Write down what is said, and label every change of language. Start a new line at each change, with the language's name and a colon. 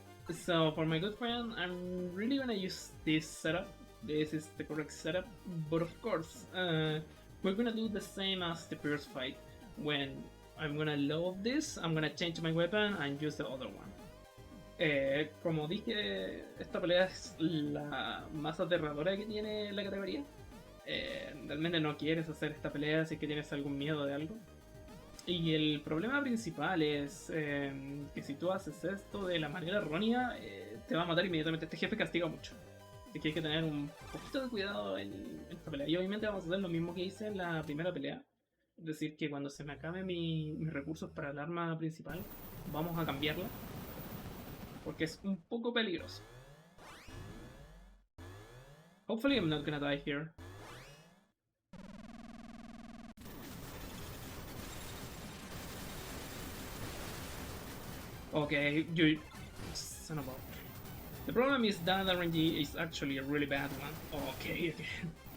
English: So for my good friend, I'm really gonna use this setup. This is the correct setup, but of course, we're gonna do the same as the first fight. When I'm gonna load this, I'm gonna change my weapon and use the other one.
Spanish: Como dije, esta pelea es la más aterradora que tiene la categoría. Realmente no quieres hacer esta pelea si es que tienes algún miedo de algo. Y el problema principal es que si tú haces esto de la manera errónea, te va a matar inmediatamente. Este jefe castiga mucho. Así que hay que tener un poquito de cuidado en esta pelea. Y obviamente vamos a hacer lo mismo que hice en la primera pelea. Es decir, que cuando se me acaben mis recursos para el arma principal, vamos a cambiarla. Porque es un poco peligroso.
English: Hopefully I'm not gonna die here. Okay, you son of a... The problem is that RNG is actually a really bad one. Okay, again.